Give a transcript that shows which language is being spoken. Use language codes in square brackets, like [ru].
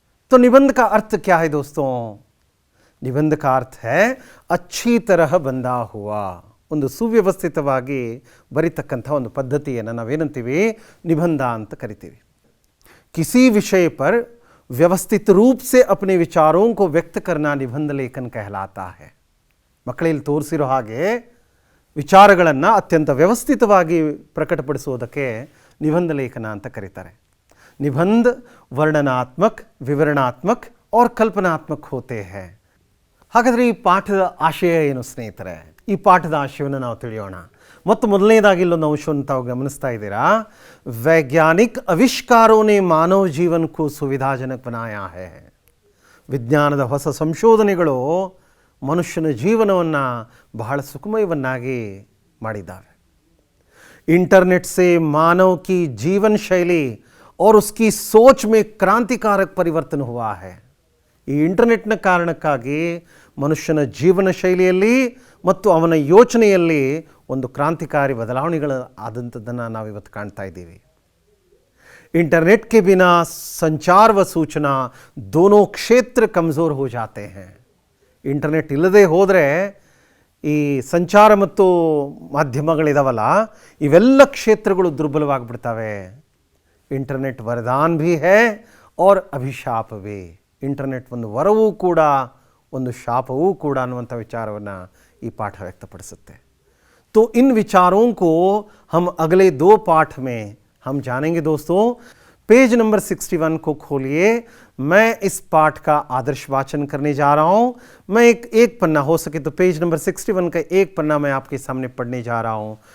[hi] तो निबंध का अर्थ क्या है दोस्तों? निबंध का अर्थ है अच्छी तरह ಬಂದ हुआ, [kn] ಒಂದು ಸುವ್ಯವಸ್ಥಿತವಾಗಿ ಬರಿತಕ್ಕಂಥ ಒಂದು ಪದ್ಧತಿಯನ್ನು ನಾವೇನಂತೀವಿ? ನಿಬಂಧ ಅಂತ ಕರಿತೀವಿ। [hi] किसी विषय पर व्यवस्थित रूप से अपने विचारों को व्यक्त करना निबंध लेखन कहलाता है। [kn] ಮಕ್ಕಳಲ್ಲಿ ತೋರಿಸಿರೋ ಹಾಗೆ ವಿಚಾರಗಳನ್ನು ಅತ್ಯಂತ ವ್ಯವಸ್ಥಿತವಾಗಿ ಪ್ರಕಟಪಡಿಸೋದಕ್ಕೆ ನಿಬಂಧ ಲೇಖನ ಅಂತ ಕರೀತಾರೆ। [hi] निबंध वर्णनात्मक, विवरणात्मक और कल्पनात्मक होते हैं। [kn] ಹಾಗಾದರೆ ಈ ಪಾಠದ ಆಶಯ ಏನು ಸ್ನೇಹಿತರೆ? ಈ ಪಾಠದ ಆಶಯವನ್ನು ನಾವು ತಿಳಿಯೋಣ। ಮತ್ತು ಮೊದಲನೇದಾಗಿ ಇಲ್ಲೊಂದು ಅಂಶವನ್ನು ತಾವು ಗಮನಿಸ್ತಾ ಇದ್ದೀರಾ, [hi] वैज्ञानिक आविष्कारों ने मानव जीवन को सुविधाजनक बनाया है। [kn] ವಿಜ್ಞಾನದ ಹೊಸ ಸಂಶೋಧನೆಗಳು ಮನುಷ್ಯನ ಜೀವನವನ್ನು ಬಹಳ ಸುಖಮಯವನ್ನಾಗಿ ಮಾಡಿದ್ದಾವೆ। [hi] इंटरनेट से मानव की जीवन शैली और उसकी सोच में क्रांतिकारक परिवर्तन हुआ है। [kn] ಈ ಇಂಟರ್ನೆಟ್ನ ಕಾರಣಕ್ಕಾಗಿ ಮನುಷ್ಯನ ಜೀವನ ಶೈಲಿಯಲ್ಲಿ ಮತ್ತು ಅವನ ಯೋಚನೆಯಲ್ಲಿ ಒಂದು ಕ್ರಾಂತಿಕಾರಿ ಬದಲಾವಣೆಗಳು ಆದಂಥದ್ದನ್ನು ನಾವಿವತ್ತು ಕಾಣ್ತಾ ಇದ್ದೀವಿ। [hi] इंटरनेट के बिना संचार व सूचना दोनों क्षेत्र कमज़ोर हो जाते हैं। [kn] ಇಂಟರ್ನೆಟ್ ಇಲ್ಲದೆ ಹೋದರೆ ಈ ಸಂಚಾರ ಮತ್ತು ಮಾಧ್ಯಮಗಳಿದಾವಲ್ಲ, ಇವೆಲ್ಲ ಕ್ಷೇತ್ರಗಳು ದುರ್ಬಲವಾಗಿಬಿಡ್ತವೆ। [hi] ಇಂಟರ್ನೆಟ್ ವರದಾನ್ भी है और ಅಭಿಶಾಪ भी। [kn] ಇಂಟರ್ನೆಟ್ ಒಂದು ವರವೂ ಕೂಡ ಒಂದು ಶಾಪವೂ ಕೂಡ ಅನ್ನುವಂಥ ವಿಚಾರವನ್ನು ಈ ಪಾಠ ವ್ಯಕ್ತಪಡಿಸುತ್ತೆ। [hi] तो इन विचारों को हम अगले दो पाठ में हम जानेंगे। दोस्तों, पेज नंबर 61 को खोलिए। मैं इस पाठ का आदर्श वाचन करने जा रहा हूँ। मैं एक पन्ना, हो सके तो पेज नंबर 61 का एक पन्ना मैं आपके सामने पढ़ने जा रहा हूँ।